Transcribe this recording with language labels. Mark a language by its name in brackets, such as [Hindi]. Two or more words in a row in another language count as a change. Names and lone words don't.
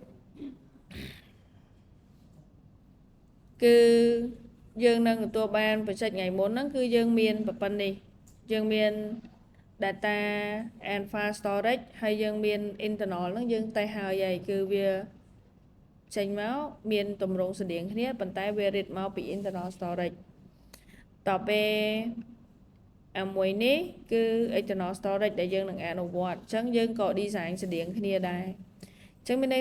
[Khmer] គឺយើងនឹងទទួលបាន project ថ្ងៃមុនហ្នឹងគឺយើងមានប៉ុណ្នេះយើងមាន [English] data and file storage [Khmer] ហើយយើងមាន internal ហ្នឹងយើងតែហើយគឺវាចេញមកមានទម្រង់ស្តៀងគ្នាប៉ុ ន្តែវា read មកពី [English] internal storage [Khmer] តទៅមួយនេះគឺ [English] external storage [Khmer] ដែលយើងនឹងអនុវត្តអញ្ចឹងយើងក៏ design ស្តៀងគ្នាដែរអញ្ចឹងមានន័យ